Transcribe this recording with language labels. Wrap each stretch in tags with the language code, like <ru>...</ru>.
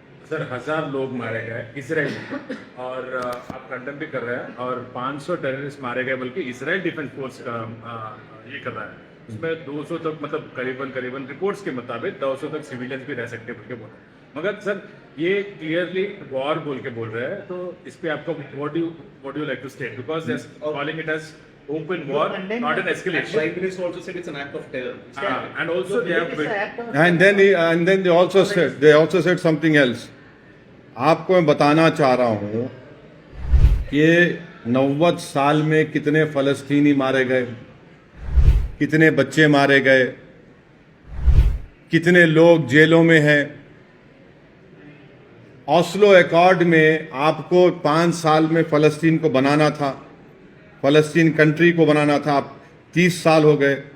<hi>Sir 1000 लोग मारे गए इसराइल में, और आप कंडेम भी कर रहे हैं, और 500 टेररिस्ट मारे गए, बल्कि इसराइल डिफेंस फोर्स का ये कर रहा है। उसमें 200 तक, मतलब करीबन रिपोर्ट्स के मुताबिक 200 तक सिविलियंस भी रह सकते हैं बोल के बोल रहे हैं। मगर सर ये क्लियरली वॉर बोल के बोल रहे हैं, तो इस पे आपका</hi> <en>What you like to state, because they are calling it as open war, not an escalation. Prime Minister also said it's an act of terror. And also they have And then they also said something else.</en> <hi>आपको मैं बताना चाह रहा हूं कि 90 साल में कितने फलस्तीनी मारे गए, कितने बच्चे मारे गए, कितने लोग जेलों में हैं। ऑस्लो अकॉर्ड में आपको 5 साल में फलस्तीन को बनाना था, फलस्तीन कंट्री को बनाना था, आप 30 साल हो गए।</hi>